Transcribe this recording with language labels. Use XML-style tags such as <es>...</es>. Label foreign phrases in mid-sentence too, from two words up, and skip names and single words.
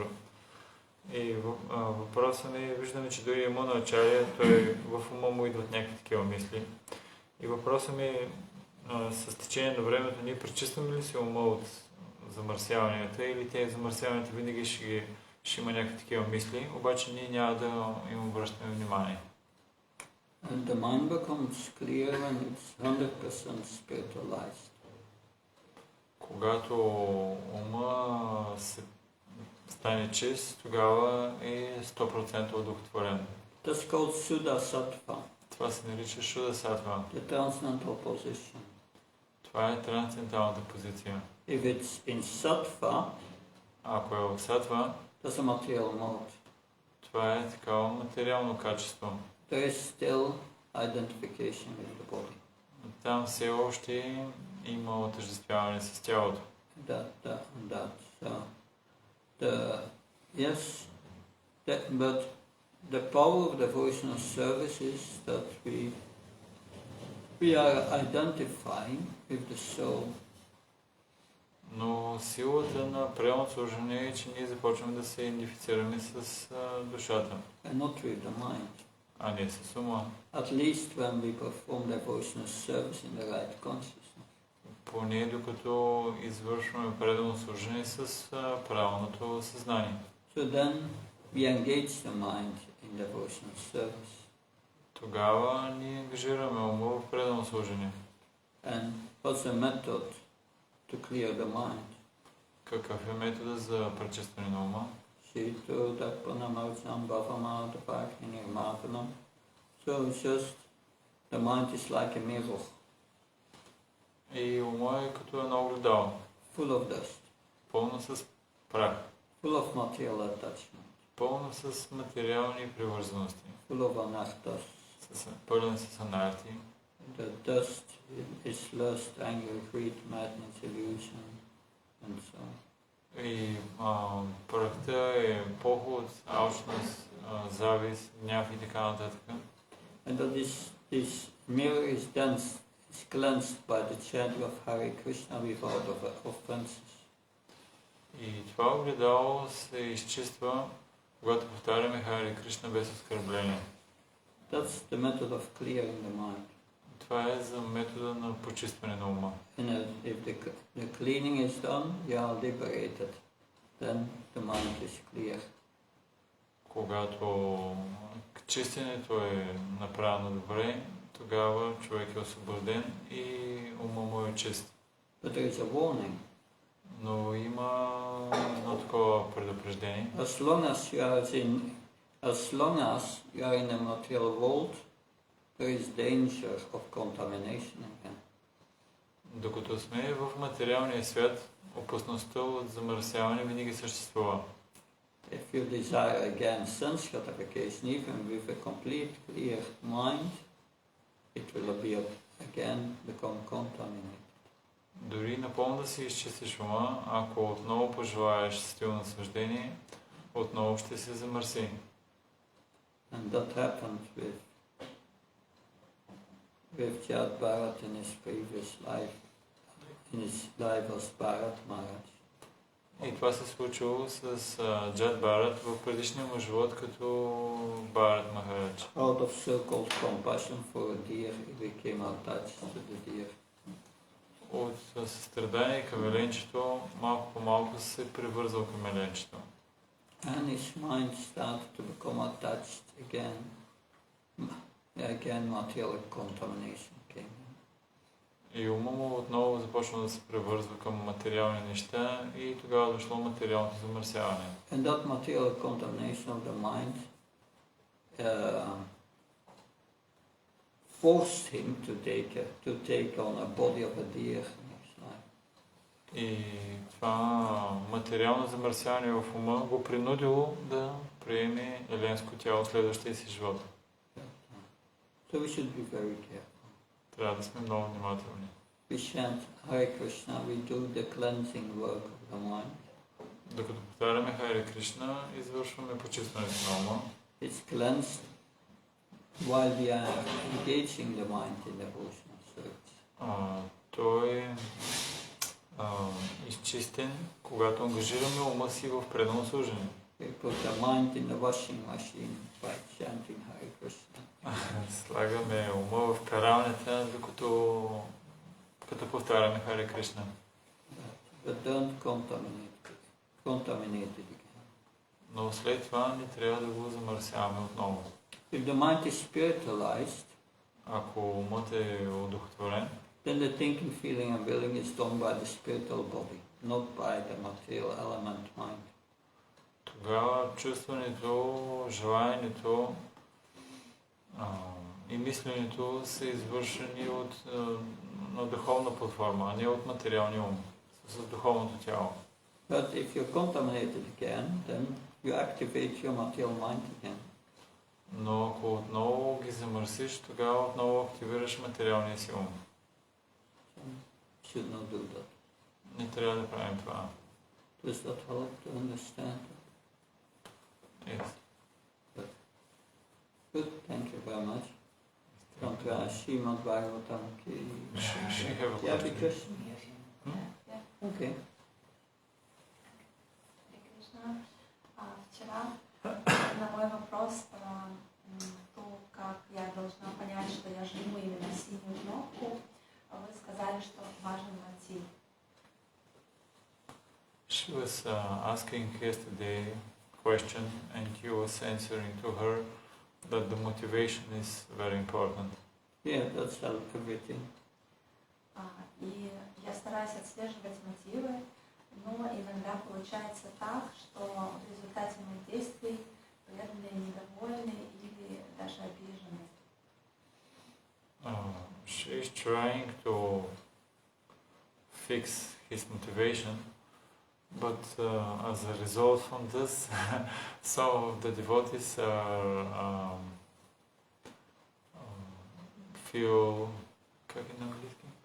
<bg>И въпросът ми, виждаме, че дори Ямунacharya, той в ума му идват някакви такива мисли. И въпросът ми, с течение на времето, ние пречистваме ли се ума от замърсяванията или тези замърсяванията винаги ще има някакви такива мисли, обаче ние няма да им обръщаме внимание.</bg> <en>And the mind becomes clear when it's 100% spiritualized.</en> <bg>Когато ума се стане чист, тогава е 100% удовлетворен.</bg> <en>That's called Suddha Sattva.</en> <bg>Това се нарича Шуда Сатва.</bg> <en>The transcendental position.</en> <bg>Това е трансценденталната позиция.</bg> <en>If it's in Sattva,</en> <bg>ако е в Сатва,</bg> <en>that's a material mode.</en> <bg>това е такава материално качество.</bg> <en>There is still identification with the body.</en> <bg>Там все още има отъждествяване с тялото.</bg> <en>But the power of devotional service is that we are identifying with the soul.</en> <bg>Но силата на преемното служение е, че ние започваме да се идентифицираме с душата.</bg> <en>And not with the mind.</en> <bg>А не с ума.</bg> <en>At least when we perform devotional service in the right consciousness.</en> <bg>Поне докато извършваме предано служение с правилното съзнание.</bg> <en>So then we engage the mind in devotional service.</en> <bg>Тогава ние ангажираме ума в предано служение.</bg> <en>And what's the method to clear the mind?</en> <bg>Какъв е метода за пречистване на ума?</bg> <en>So it's just the mind is like a mirror.</en> <bg>И ума е като едно огледало.</bg> <en>Full of dust.</en> <bg>Пълно с прах.</bg> <en>Full of material attachment.</en> <bg>Пълно с материални привързаности.</bg> <en>Full of anarthas.</en> <bg>Пълен с анарти.</bg> <en>The dust is lust, anger, greed, madness, illusion, and so on.</en> <bg>И прахта е поход, алчност, завист, гняв и така нататък.</bg> <en>And that this mirror is dense, is cleansed by the chant of Hare Krishna without offenses.</en> <bg>И това огледало се изчиства, когато повтаряме Харе Кришна без оскърбление.</bg> <en>That's the method of clearing the mind.</en> <bg>това е за метода на почистване на ума.</bg> <en>And if the cleaning is done, you are liberated. Then the mind is clear.</en> <bg>Когато чистенето е направено добре, тогава човек е освободен и ума му е чист.</bg> <en>But there is a warning.</en> <bg>Но има едно такова предупреждение.</bg> <en>As long as you are in the material world, there is danger of contamination again.</en> <bg>Докато сме в материалния свят, опасността от замърсяване винаги съществува.</bg> <en>If you desire again sense gratification, even with a complete clear mind, it will again become contaminated.</en> <bg>Дори напълно да си изчистиш ума, ако отново пожелаеш стил наслаждение, отново ще се замърси.</bg> <en>And that happened with Jad Bharat in his previous life, in his life as Bharat Maharaj.</en> <bg>И това се случило с Джад Бхарат в предишния му живот като Бхарат Махарадж.</bg> <en>Out of so-called compassion for a deer, he became attached to the deer.</en> <bg>От състрадание към еленчето, малко по малко се привързал към еленчето.</bg> <en>And his mind started to become attached again. Again, material contamination came in.</en> <bg>И ума му отново започна да се превързва към материални неща и тогава дошло материалното замърсяване.</bg> <en>And that material contamination of the mind forced him to take on a body of a deer in his life.</en> <bg>И това материално замърсяване в ума го принудило да приеме еленско тяло в следващия си живот.</bg> <en>So we should be very careful.</en> <bg>Трябва да сме много внимателни.</bg> <en>We chant Hare Krishna, we do the cleansing work of the mind.</en> <bg>Докато повтаряме Харе Кришна, извършваме почистването на ума.</bg> <en>It's cleansed while we are engaging the mind in devotional service.</en> <bg>Той е изчистен, когато ангажираме ума си в преданно служение.</bg> <en>We put the mind in the washing machine by chanting Hare Krishna.</en> <bg>Слагаме ума в пералнята, като повтаряме Харе Кришна.</bg> <en>But don't contaminate it again.</en> <bg>Но след това не трябва да го замърсяваме отново.</bg> <en>If the mind is spiritualized,</en> <bg>ако умът е удохотворен,</bg> <en>then the thinking, feeling and willing is done by the spiritual body, not by the material element mind.</en> <bg>тогава чувстването, желанието и мисленето са извършени на духовна платформа, а не от материалния ум, с духовното тяло.</bg> <en>But if you're contaminated again, then you activate your material mind again.</en> <bg>Но ако отново ги замърсиш, тогава отново активираш материалния си ум.</bg> <en>So, should not do that.</en> <bg>Не трябва да правим това.</bg> <en>Does that help to understand? Yes. Good, thank you very much. Srimad Bhagavatam ki... She have a Yeah, question. because... Yeah. Okay.</en> <ru>Вчера на мой вопрос про то, как я должна понять, что я жму именно синюю кнопку, вы сказали, что важен мотив.</ru> <en>She was asking yesterday question and you was answering to her that the motivation is very important. Yeah, that's everything.</en> <ru>И я стараюсь отслеживать мотивы, но иногда получается так, что в результате моих действий преданные недовольны или даже обижены.</ru> <en>She is trying to fix his motivation, but as a result from this, some of the devotees are feel,</en> <bg>как е на английски?</bg>